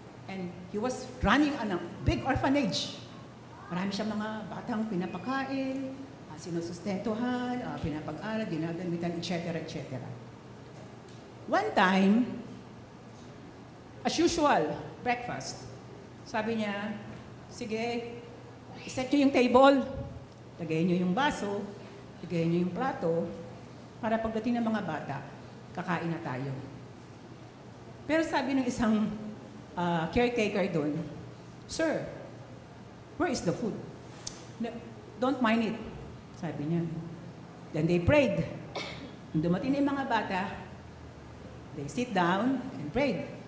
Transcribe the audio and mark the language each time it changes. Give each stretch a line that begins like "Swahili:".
English: And he was running a big orphanage.
Filipino: Marami siyang mga batang pinapakain, sinusustentuhan, pinapag-aral, ginagamitan, etc., etc.
English: One time, as usual, breakfast.
Filipino: Sabi niya, sige, set niyo yung table, lagay niyo yung baso, lagay niyo yung plato, para pagdating ng mga bata, kakain na tayo. Pero sabi ng isang caretaker doon, Sir,
English: where is the food? No, don't mind it,
Filipino: sabi niya.
English: Then they prayed.
Filipino: Nung dumating na yung mga bata,
English: they sit down and prayed.